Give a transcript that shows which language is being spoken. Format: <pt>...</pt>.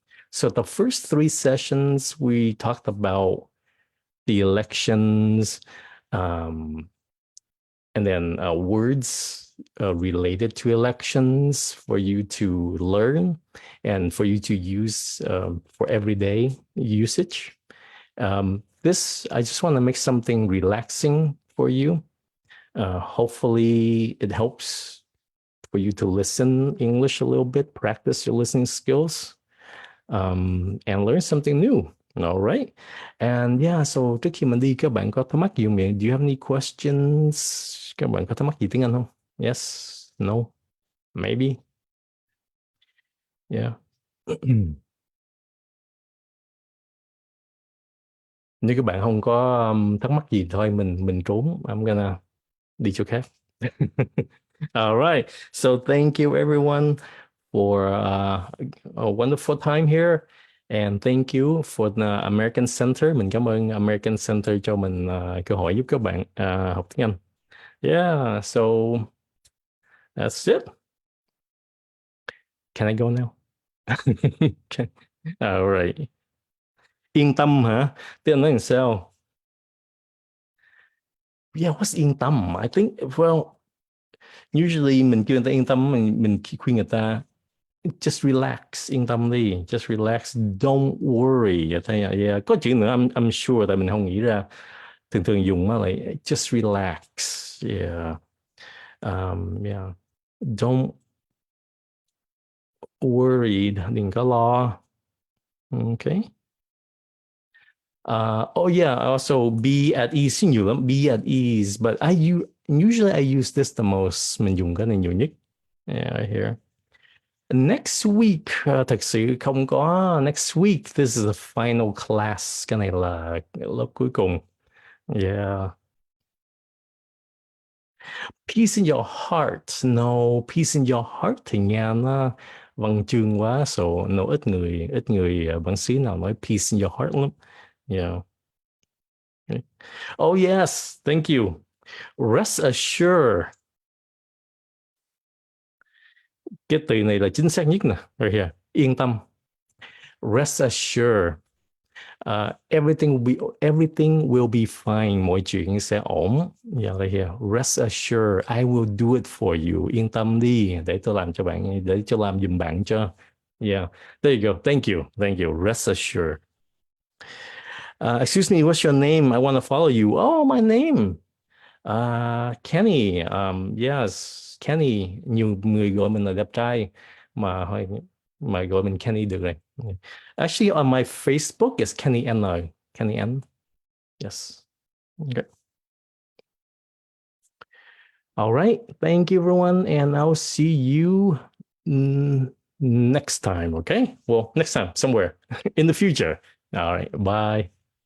<en>So the first three sessions we talked about the elections, and then words related to elections for you to learn and for you to use for everyday usage. This, I just want to make something relaxing for you. Hopefully it helps for you to listen English a little bit, practice your listening skills, and learn something new. All right.</en> <vi>And yeah, so trước khi mình đi, các bạn có thắc mắc gì không?</vi> <en>Do you have any questions?</en> <vi>Các bạn có thắc mắc gì tiếng Anh không?</vi> <en>Yes, no, maybe. Yeah.</en> <vi>Nếu các bạn không có thắc mắc gì thôi, mình trốn.</vi> <en>I'm gonna</en> <vi>đi chỗ khác.</vi> <en>All right. So thank you everyone for a wonderful time here. And thank you for the American Center.</en> <vi>Mình cảm ơn American Center cho mình cơ hội giúp các bạn học tiếng Anh.</vi> <en>Yeah, so that's it. Can I go now?</en> <vi>Okay. All right. Yên tâm hả? Tiếng Anh nói làm sao?</vi> <en>Yeah, what's yên tâm? I think, well, usually</en> <vi>mình kêu người ta yên tâm, mình khuyên người ta just relax, yên tâm đi,</vi> <en>just relax, don't worry.</en> <vi>Yeah. Có chữ nữa</vi> <en>I'm sure</en> <vi>tại mình không nghĩ ra. Thường thường dùng nó lại</vi> <en>just relax. Yeah. Yeah. Don't worry,</en> <vi>đừng có lo.</vi> <en>Okay. Oh yeah, also be at ease,</en> <vi>nhiều lắm,</vi> <en>be at ease, but usually I use this the most,</en> <vi>mình dùng cái này nhiều nhất.</vi> <en>Yeah, right here. Next week,</en> <vi>thật sự không có.</vi> <en>Next week, this is the final class.</en> <vi>Cái này là lớp cuối cùng. Yeah.</vi> <en>Peace in your heart.</en> <vi>No,</vi> <en>peace in your heart</en> <vi>thì nghe nó văn chương quá. So, no, ít người bản xứ nào nói</vi> <en>peace in your heart</en> <vi>lắm.</vi> <en>Yeah. Okay. Oh yes, thank you. Rest assured.</en> <vi>Cái từ này là chính xác nhất nè.</vi> <en>Right here.</en> <vi>Yên tâm.</vi> <en>Rest assured. Everything will be fine.</en> <vi>Mọi chuyện sẽ ổn.</vi> <en>Yeah, right here. Rest assured, I will do it for you.</en> <vi>Yên tâm đi, để tôi làm cho bạn, để tôi làm giùm bạn cho.</vi> <en>Yeah, there you go. Thank you. Rest assured. Excuse me, what's your name? I want to follow you. Oh, my name. Kenny. Yes, Kenny.</en> <vi>Nhiều người gọi mình là đẹp trai, mà mà gọi mình Kenny được rồi.</vi> <en>Actually, on my Facebook, it's Kenny N. Kenny N. Yes. Okay. All right. Thank you, everyone, and I'll see you next time. Okay. Well, next time somewhere in the future. All right. Bye.</en>